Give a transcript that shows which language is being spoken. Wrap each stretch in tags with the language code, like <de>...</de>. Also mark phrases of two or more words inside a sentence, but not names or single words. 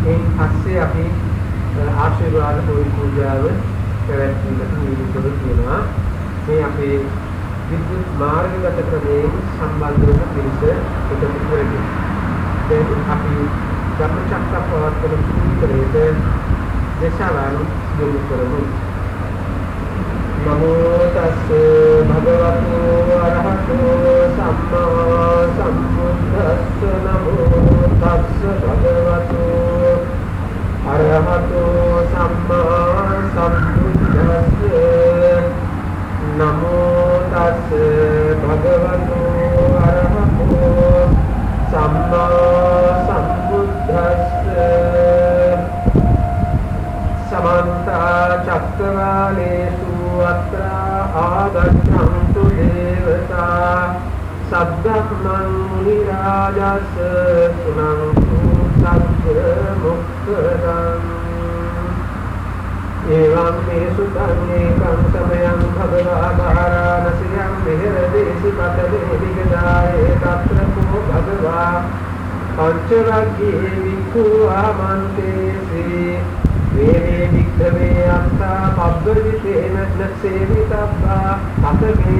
<si>ඒ පස්සේ අපි ආශිර්වාද පූජාව පැවැත්වීමට නියමිතව තියෙනවා. මේ අපේ විද්‍යුත් මාර්ගගත ක්‍රමයෙන් සම්බන්ධ වන පිරිස එකතු කරගන්න. දැන් අපි ධම්මචක්කප්පවත්තන සූත්‍රයේ දේශනාවන් යොමු කරමු.</si> <pi>නමෝ තස්ස භගවතු අරහතෝ සම්මා සම්බුද්දස්ස නමෝ තස්ස භගවතු අරහතෝ සම්මා සම්බුද්දස්ස නමෝ තස්ස භගවතු අරහතෝ සම්මා සම්බුද්දස්ස සමන්ත චක්කවාලේසු අත්‍රා ආගච්ඡන්තු දේවතා සබ්බක්මන් මුනි රාජස් සුනන්තු සබ්බ මුක්ඛදං එවං මේ සුතං ඒකං සමයං භගවා භාරාණසියං විහෙරදේසි පතේ විගදායේ තත්‍ර කෝ භගවා පංචවග්ගේ වික්ඛු ආමන්තේසි වේනේ වික්ඛවේ අත්තා පබ්බවිතේන නසේවිතබ්බා අතමේ</pi>